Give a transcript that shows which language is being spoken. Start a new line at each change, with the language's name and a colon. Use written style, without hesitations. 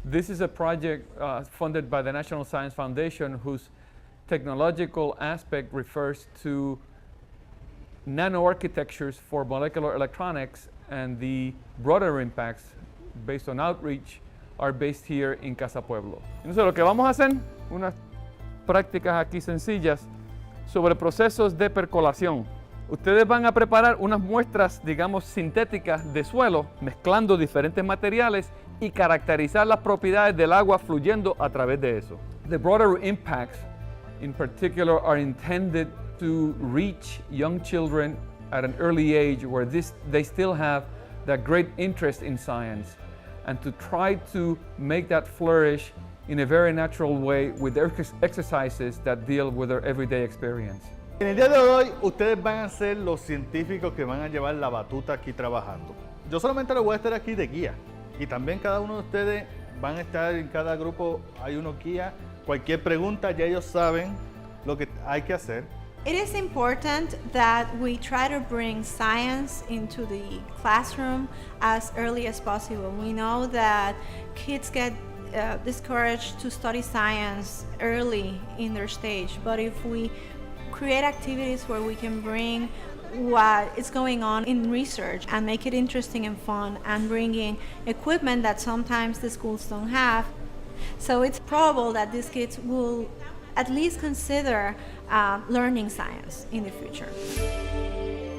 English: This is a project funded by the National Science Foundation whose technological aspect refers to nanoarchitectures for molecular electronics, and the broader impacts based on outreach are based here in Casa, Pueblo.
Spanish: Entonces lo que vamos a hacer, unas prácticas aquí sencillas sobre procesos de percolación. Ustedes van a preparar unas muestras, digamos, sintéticas de suelo, mezclando diferentes materiales y caracterizar las propiedades del agua fluyendo a través de eso.
English: The broader impacts, in particular, are intended to reach young children at an early age where they still have that great interest in science, and to try to make that flourish in a very natural way with exercises that deal with their everyday experience.
Spanish: En el día de hoy, ustedes van a ser los científicos que van a llevar la batuta aquí trabajando. Yo solamente les voy a estar aquí de guía, y también cada uno de ustedes van a estar en cada grupo, hay uno guía. Cualquier pregunta, ya ellos saben lo que hay que hacer.
English: It is important that we try to bring science into the classroom as early as possible. We know that kids get discouraged to study science early in their stage, but if we create activities where we can bring what is going on in research and make it interesting and fun, and bringing equipment that sometimes the schools don't have, so it's probable that these kids will at least consider learning science in the future.